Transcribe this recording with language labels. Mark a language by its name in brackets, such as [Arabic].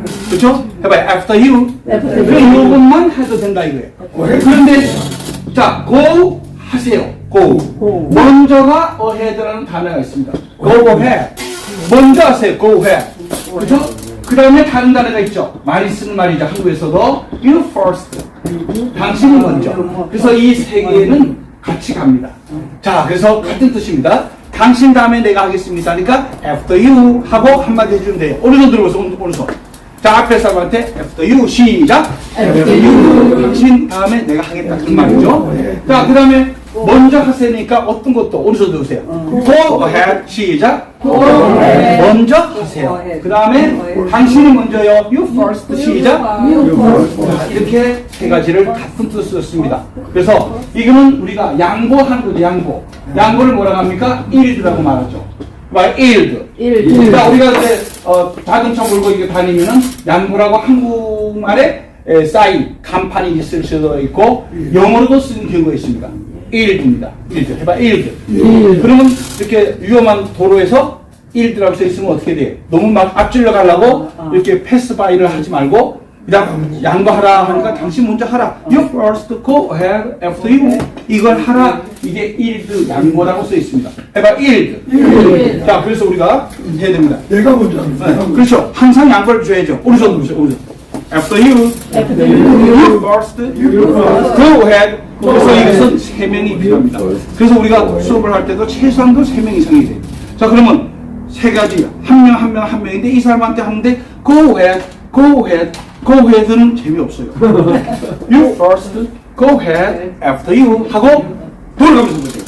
[Korean] 그렇죠? 해봐요. [English] After you. [Korean] 그래 이것만 해도 된다 이거예요. 그런데 자, go 하세요. go. 먼저가 ahead라는 단어가 있습니다. [English] go ahead. [Korean] 먼저 하세요. [English] go ahead. 그렇죠? [Korean] 그 다음에 다른 단어가 있죠. 많이 쓰는 말이죠. 한국에서도 you first. 당신이 먼저. 그래서 이 세 개는 같이 갑니다. 자, 그래서 같은 뜻입니다. 당신 다음에 내가 하겠습니다. 그러니까 [English] after you [Korean] 하고 한마디 해주면 돼요. 오른손 들어보세요. 오른손. 자, 앞에 사람한테 after you 시작. [English] after you. [Korean] 당신 다음에 내가 하겠다. 그 말이죠. 자, 그 다음에 먼저 하세니까 어떤 것도 오른손 들으세요. go ahead 시작. 먼저 하세요. 그 다음에 당신이 먼저요. [English] you first 시작. [Korean] 이렇게 세 가지를 같은 뜻으로 씁니다. 그래서 이거는 우리가 양보하는 거죠. 양보를 뭐라고 합니까? yield라고 말하죠. [English] yield. [Korean] 그러니까 우리가 이제 자동차 몰고 이거 다니면은 양보라고 한국말에 사인, 간판이 쓸 수도 있고 영어로도 쓰는 경우가 있습니다. [English] yield입니다. yield. 해봐, yield. [Korean] 그러면 이렇게 위험한 도로에서 yield라고 써 있으면 어떻게 돼요? 너무 막 앞질러 가려고 이렇게 패스 바이를 하지 말고 그냥 양보하라 하니까 당신 먼저 하라. [English] You first go ahead after you. [Korean] 이걸 하라. 이게 yield 양보라고 써 있습니다. 해봐, yield. 자, 그래서 우리가 해야 됩니다. 내가 먼저 합니다. 네, 그렇죠. 항상 양보를 줘야죠. 오른손 보세요. 오른손. [English] After you. You first. Go ahead. [Korean] 그래서 이것은 3명이 필요합니다. 그래서 우리가 수업을 할 때도 최소한도 3명 이상이 돼요. 자, 그러면 세 가지 한 명인데 이 사람한테 하는데 go ahead, go ahead, go ahead는 재미없어요. [English] You first, go ahead, after you [Korean] 하고 돌아가면서 보세요.